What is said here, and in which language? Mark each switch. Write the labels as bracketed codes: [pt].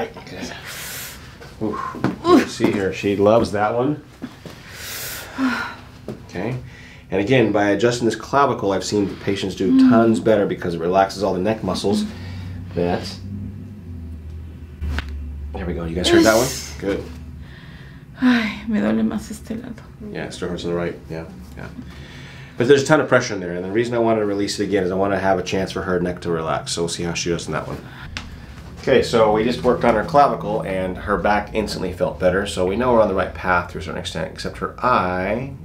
[en] Good. Ooh. See here, she loves that one. Okay. And again, by adjusting this clavicle, I've seen patients do tons better because it relaxes all the neck muscles. There we go. You guys heard that one? Good. [es] Ay, me duele más este lado. [en] Yeah, it still hurts on the right. Yeah. But there's a ton of pressure in there, and the reason I wanted to release it again is I want to have a chance for her neck to relax. So we'll see how she does in that one. Okay, so we just worked on her clavicle, and her back instantly felt better. So we know we're on the right path to a certain extent, except her eye.